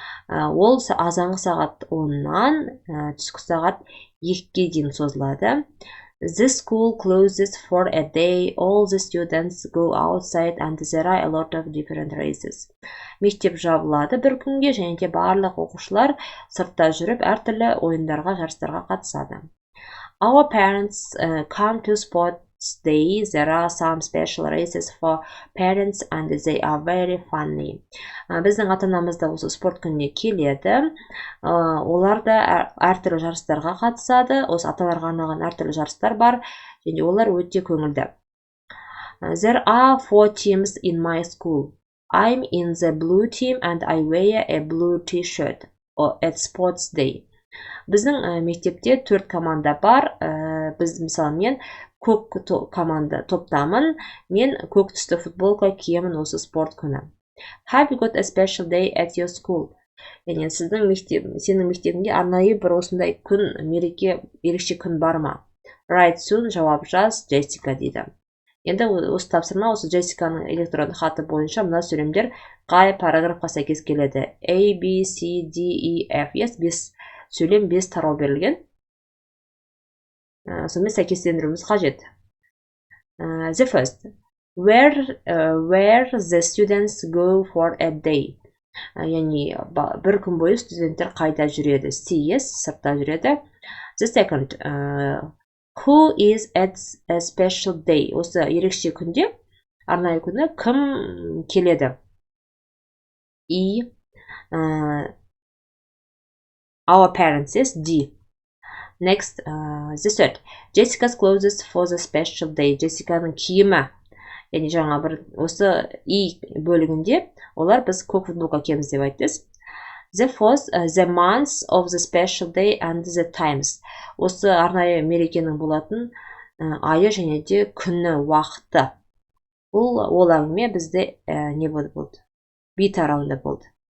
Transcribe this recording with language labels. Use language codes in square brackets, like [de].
[kk] Ол азанғы сағат 10-нан түскі сағат 2-ге дейін созылады. [en] The school closes for a day. All the students go outside and there are a lot of different races. [kk] Мектеп жабылады бір күнге, және де барлық оқушылар сыртта жүріп, әртүрлі ойындарға, жарыстарға қатысады. [en] Our parents come to sports day. There are some special races for parents and they are very funny. [kk] Біздің ата-анамыз да осы спорт күніне келеді. Олар да әртүрлі жарыстарға қатысады. Осы аталарға арналған әртүрлі жарыстар бар, және олар өте көңілді. [en] There are 4 teams in my school. I'm in the blue team and I wear a blue t-shirt at sports day. [kk] Біздің мектепте 4 команда бар. Біз мысалы мен көк команда топтамын. Мен көк түсті футболка киемін осы спорт күні. [en] Have you got a special day at your school? [kk] Яғни сенің мектебіңде арнайы бір осындай күн, мереке, ерекше күн бар ма? [en] Write soon, [kk] жауап жаз, Джессика дейді. Енді осы тапсырма осы Джессиканың электронды хаты бойынша мына сөйлемдер қай параграфқа сәйкес келеді? [en] A, B, C, D, E, F. [kk] Yes, сөйлем 5 тарау берілген. Сонымен сәйкестендіруіміз қажет. [en] The first. Where the students go for a day. [kk] Яғни бір күн бойы студенттер қайда жүреді? Yes, сыртта жүреді. [en] The second. Who is at a special day? [kk] Осы ерекше күнде, арнайы күні кім келеді? E. [en] Our parents is D. Next, the third. Jessica's clothes for the special day. [kk] Jessicaның киімі. Яғни жаңа бір осы E бөлігінде олар біз көк футболка киеміз деп айтты. [en] The fourth, the months of the special day and the times. [kk] Осы арнайы мерекенің болатын айы және де күні, уақыты. Ол әңгіме бізде не болды? B тарауында болды.